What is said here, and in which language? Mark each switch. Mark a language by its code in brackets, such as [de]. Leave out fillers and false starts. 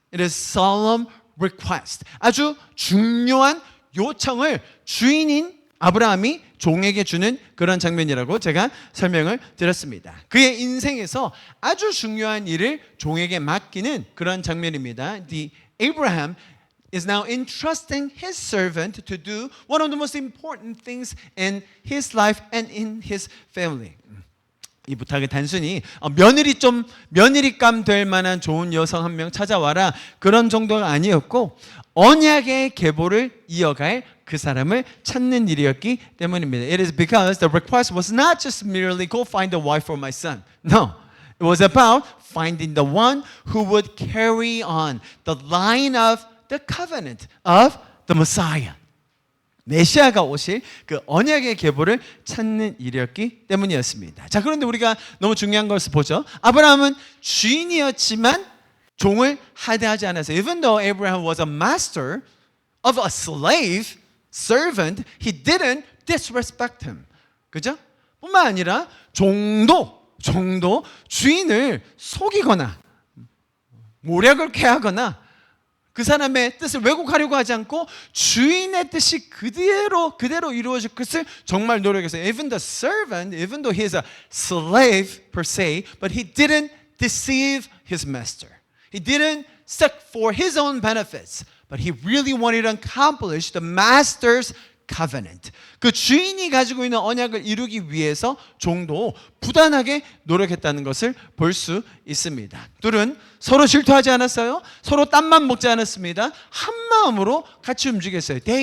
[en] It is solemn request. [ko] 아주 중요한 요청을 주인인 아브라함이 종에게 주는 그런 장면이라고 제가 설명을 드렸습니다. 그의 인생에서 아주 중요한 일을 종에게 맡기는 그런 장면입니다. [en] The Abraham is now entrusting his servant to do one of the most important things in his life and in his family. [ko] 이 부탁이 단순히 며느리감 될 만한 좋은 여성 한 명 찾아와라 그런 정도가 아니었고 언약의 계보를 이어갈 그 사람을 찾는 일이었기 때문입니다. [en] It is because the request was not just merely go find a wife for my son. No, it was about finding the one who would carry on the line of the covenant of the Messiah. [ko] 메시아가 오실 그 언약의 계보를 찾는 일이었기 때문이었습니다. 자, 그런데 우리가 너무 중요한 것을 보죠. 아브라함은 주인이었지만 종을 하대하지 않았어요. [en] Even though Abraham was a master of a slave servant, he didn't disrespect him. [ko] 그죠? 뿐만 아니라 종도 주인을 속이거나 모략을 캐하거나 그 사람의 뜻을 왜곡하려고 하지 않고 주인의 뜻이 그대로 이루어질 것을 정말 노력했어요. [en] Even the servant, even though he is a slave per se, but he didn't deceive his master. He didn't seek for his own benefits, but he really wanted to accomplish the master's covenant. [ko] 그 주인이 가지고 있는 언약을 이루기 위해서 종도 부단하게 노력했다는 것을 볼 수 있습니다. 둘은 서로 질투하지 않았어요. 서로 땀만 먹지 않았습니다. 한 마음으로 같이 움직였어요.